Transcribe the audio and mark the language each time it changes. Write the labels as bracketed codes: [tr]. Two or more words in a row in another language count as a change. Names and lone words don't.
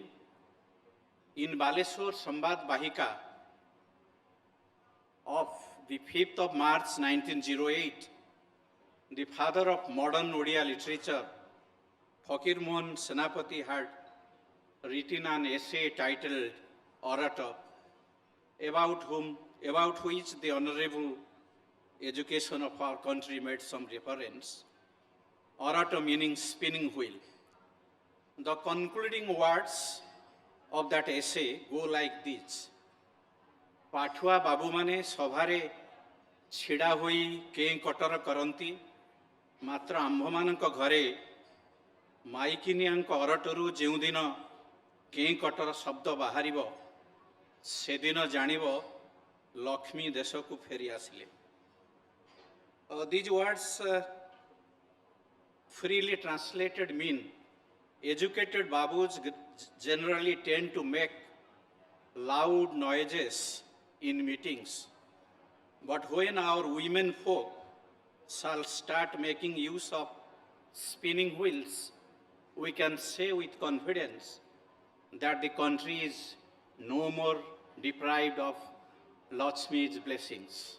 [en] In Baleshwar Sampad Patnaik of the 5th of March 1908, the father of modern Odia literature, Fakirmohan Senapati, had written an essay titled Orator, about which the honorable education of our country made some reference. Orator meaning spinning wheel. The concluding words of that essay go like this: [or] ପାଠୁଆ ବାବୁ ମାନେ ସଭାରେ ଛିଡ଼ା ହୋଇ କେଁ କଟର କରନ୍ତି, ମାତ୍ର ଆମ୍ଭମାନଙ୍କ ଘରେ ମାଇକିନିଆଙ୍କ ଅରଟରୁ ଯେଉଁଦିନ କେଁ କଟର ଶବ୍ଦ ବାହାରିବ, ସେଦିନ ଜାଣିବ ଲକ୍ଷ୍ମୀ ଦେଶକୁ ଫେରି ଆସିଲେ. [en] These words freely translated mean educated babus generally tend to make loud noises in meetings. But when our women folk shall start making use of spinning wheels, we can say with confidence that the country is no more deprived of Lakshmi's blessings.